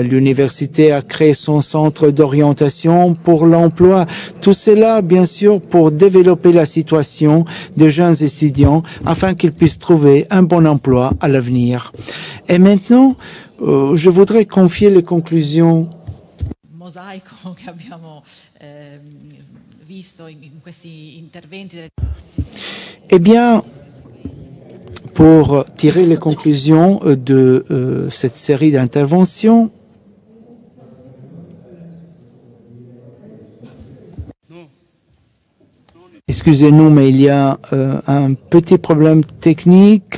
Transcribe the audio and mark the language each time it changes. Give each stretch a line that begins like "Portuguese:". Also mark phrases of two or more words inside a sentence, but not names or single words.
French: L'université a créé son centre d'orientation pour l'emploi. Tout cela, bien sûr, pour développer la situation des jeunes étudiants afin qu'ils puissent trouver un bon emploi à l'avenir. Et maintenant, je voudrais confier les conclusions
Italian: mosaico che abbiamo visto in questi interventi.
French: Eh bien, pour tirer les conclusions de cette série d'interventions, excusez-nous, mais il y a un petit problème technique.